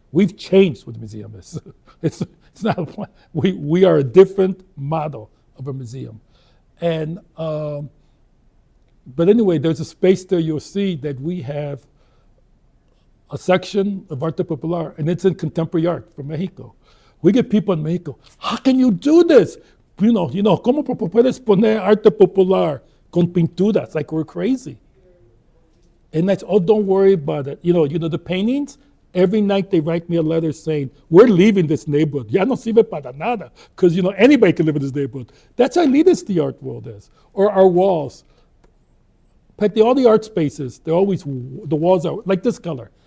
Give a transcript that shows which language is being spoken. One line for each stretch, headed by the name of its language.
English: We've changed what the museum is. It's not a plan. We are a different model of a museum. And, but anyway, there's a space there you'll see that we have a section of Arte Popular, and it's in contemporary art from Mexico. We get people in Mexico, how can you do this?
Spanish: ¿cómo puedes poner arte popular con pinturas?
English: Like we're crazy. And that's, oh, don't worry about it. The paintings, every night they write me a letter saying, we're leaving this neighborhood.
Spanish: Ya no sirve para nada.
English: Because, anybody can live in this neighborhood. That's how elitist the art world is. Or our walls. But all the art spaces, the walls are like this color.